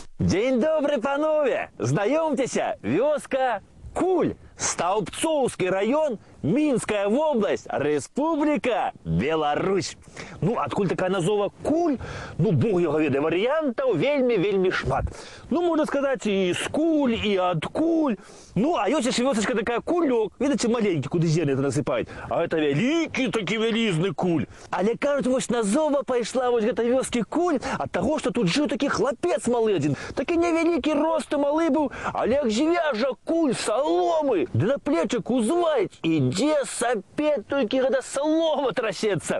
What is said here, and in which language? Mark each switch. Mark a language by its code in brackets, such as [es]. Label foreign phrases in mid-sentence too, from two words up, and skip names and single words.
[be] Дзень добры, панове! Знаёмцеся, вёска Куль, Столбцовский район, Минская область, Республика Беларусь. Ну, адкуль такая назова Куль? Ну, [ru] бог его [be] ведае, вариантов вельми шмат. Ну, [ru] можно сказать, и с Куль, и от Куль. [be] Ну, а ёсць яшчэ вёсачка такая Кулёк. [ru] Видите, маленький, куды зерны это насыпаюць. [be] А это великий такі вялізны Куль. Але кажуть, вось назова пайшла вось гэтай вёскі Куль ад таго, што тут жыў такі хлапец малы адзін. Такі невялікі рост і малы быў, але як жыве жа Куль соломы, ды на плечак узваць, ідзе сапець, толькі гэта солома трасецца.